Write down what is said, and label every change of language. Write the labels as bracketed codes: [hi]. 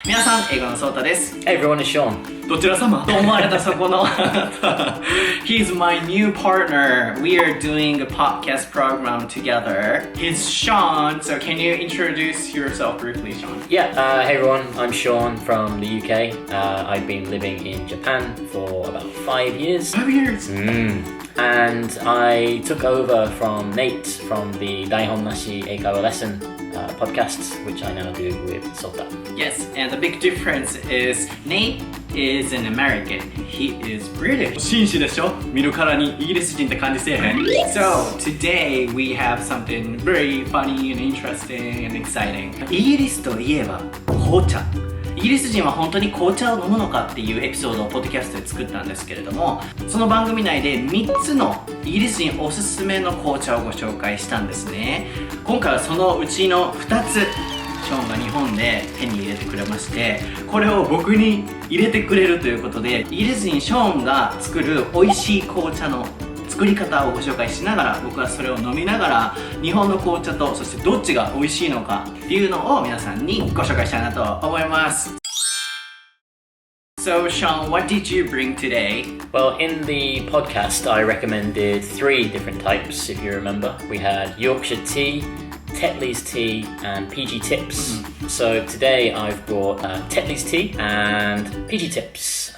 [ja] 皆さん、英語のソータです。 [en] Hey everyone, it's Sean. [ja] どちら様と思われたそこの [en] He's my new partner. We are doing a podcast program together. He's Sean, so can you introduce yourself briefly, Sean? Yeah, hey everyone, I'm Sean from the UK. I've been living in Japan for about 5 years. 5 years? And I took over from Nate from the台本なし英会話レッスンpodcast, which I now do with Sota. Yes, and the big difference is Nate is an American. He is British. [ja] 紳士でしょ？見るからにイギリス人って感じせえへん。 [en] So, today we have something very funny and interesting and exciting. [ja] イギリスといえば紅茶。イギリス人は本当に紅茶を飲むのかっていうエピソードをポッドキャストで作ったんですけれども、その番組内で3つのイギリス人おすすめの紅茶をご紹介したんですね。今回はそのうちの2つ、ショーンが日本で手に入れてくれまして、これを僕に入れてくれるということで、イギリス人ショーンが作る美味しい紅茶の作り方をご紹介しながら、僕はそれを飲みながら日本の紅茶とそしてどっちが美味しいのかっていうのを皆さんにご紹介したいなと思います。 [en] So Sean, what did you bring today? Well, in the podcast I recommended 3 different types, if you remember. We had Yorkshire tea, Tetley's tea and PG tips. So today I've brought Tetley's tea and PG tips.